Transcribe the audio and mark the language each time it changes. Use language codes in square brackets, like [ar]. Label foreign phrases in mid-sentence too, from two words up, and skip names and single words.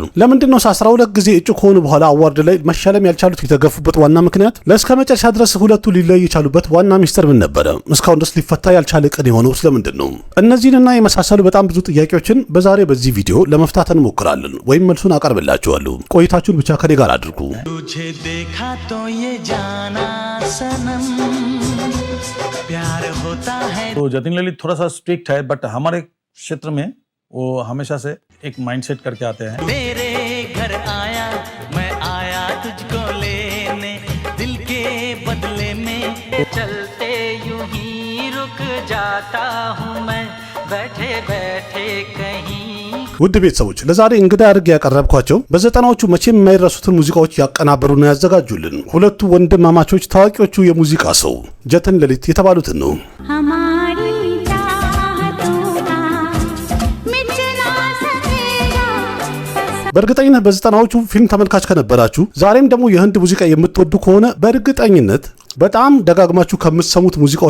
[am] ለምንድን ነው 12 ጊዜ እጩ ከሆኑ በኋላ አዋርድ ላይ መሸለም ያልቻሉት? የተገፉበት ዋና ምክንያት ለእስከ መጨረሻ ድረስ ሁለቱ ሊለዩ የቻሉበት ዋና ሚስጥር ምን ነበረ? እስካሁን ድረስ ሊፈታ ያልቻለ ቅን የሆነው ስለምንድን ነው? እነዚህንና የመሳሰሉ በጣም ብዙ ጥያቄዎችን በዛሬ በዚህ ቪዲዮ ለመፍታት እንሞክራለን ወይም መልሱን አቀርብላችኋለሁ። ቆይታችሁን ብቻ ከኔ ጋር አድርጉ። [hi] तो जतिन ललित थोड़ा सा स्ट्रिक्ट है बट हमारे क्षेत्र में वो हमेशा से एक माइंडसेट करके आते हैं। तेरे घर आया मैं आया तुझको लेने दिल के बदले में चलते यूं ही रुक जाता हूँ मैं बैठे बैठे कहीं [am] ውድ ቤተሰቦች ለዛሬ እንግዳ አድርጌ ያቀረብኳቸው በዘጠናዎቹ መቼም የማይረሱትን ሙዚቃዎች ያቀናበሩና ያዘጋጁልን ሁለቱ ወንድማማቾች ታዋቂዎቹ የሙዚቃ ሰው ጀትን ለሊት የተባሉትን ነው። በእርግጠኝነት በዘጠናዎቹ ፊልም ተመልካች ከነበራችሁ ዛሬም ደግሞ የህንድ ሙዚቃ የምትወዱ ከሆነ በእርግጠኝነት በጣም ደጋግማችሁ ከምትሰሙት ሙዚቃዎች